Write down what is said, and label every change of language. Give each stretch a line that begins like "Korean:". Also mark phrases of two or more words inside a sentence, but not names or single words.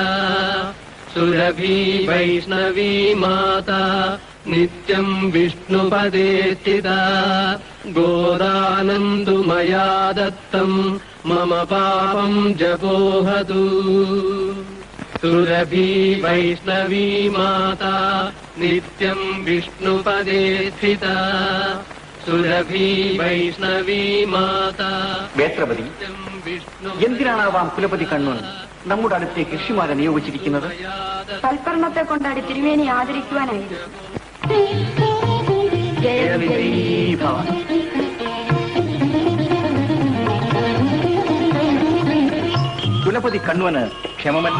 Sanskrit: सुरभि वैष्णवी माता नित्यं विष्णुपदे स्थिता. गोदानन्तु मया दत्तं मम पापं जपोहतु. सुरभि वैष्णवी माता नित्यं विष्णुपदे स्थिता. സുരഭി വൈഷ്ണവി മാതാ.
Malayalam: വേത്രപതി, എന്തിനാണാവാം കുലപതി കണ്ണൻ നമ്മുടെ അടുത്തേക്ക് ഋഷിമാരെ നിയോഗിച്ചിരിക്കുന്നത്? സൽക്കർമ്മത്തെ കൊണ്ടാടി തിരുമേനി ആദരിക്കുവാനായിരുന്നു. കുലപതി കണ്വന് ക്ഷേമമല്ലേ?